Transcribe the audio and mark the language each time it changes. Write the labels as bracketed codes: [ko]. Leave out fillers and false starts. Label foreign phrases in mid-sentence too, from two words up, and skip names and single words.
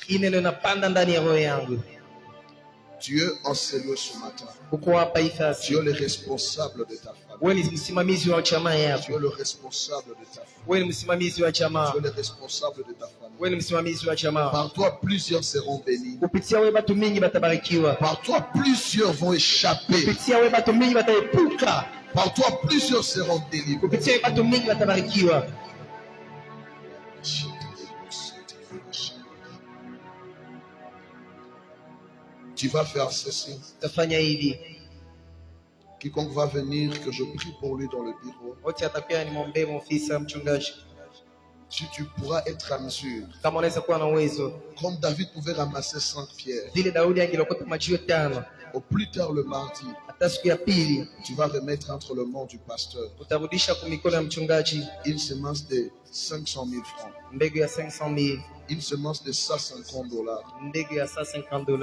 [sw] Hii neno inapanda ndani ya roho yangu. [fr] Dieu enseigne ce matin. [sw] Uko hapa ifasi, [fr] Tu es le responsable de ta famille. [sw] wewe ni msimamizi wa jamaa [fr] Tu [sw] yako, [fr] es le responsable de ta famille. [sw] wewe ni msimamizi wa jamaa, [fr] Tu es le responsable de ta famille. [sw] wewe ni msimamizi wa jamaa. [fr] Par toi, plusieurs seront bénis. [sw] Kupitia wewe watu mingi batabarikiwa, [fr] Par toi, plusieurs vont échapper. [sw] kupitia wewe watu mingi bataepuka, [fr] Par toi, plusieurs seront délivrés. [sw] kupitia wewe watu mingi batabarikiwa. [fr] Tu vas faire ceci. [sw] Tafanya hivi, [fr] Quiconque va venir, que je prie pour lui dans le bureau. [sw] wote atakuwa nimwombee ofisi ya mchungaji. [fr] Si tu pourras être à mesure, [sw] Kama unaweza kuwa na uwezo [fr] comme David pouvait ramasser 5 pierres, [sw] vile Daudi angelokota majiwe 5, [fr] au plus tard le mardi, [sw] hata siku ya pili [fr] tu vas remettre entre le mains du pasteur [sw] utarudisha kwa mikono ya mchungaji [fr] une semence de 500 000 francs, [sw] mbegu ya 500,000, [fr] une semence de $150, [sw] mbegu ya $150.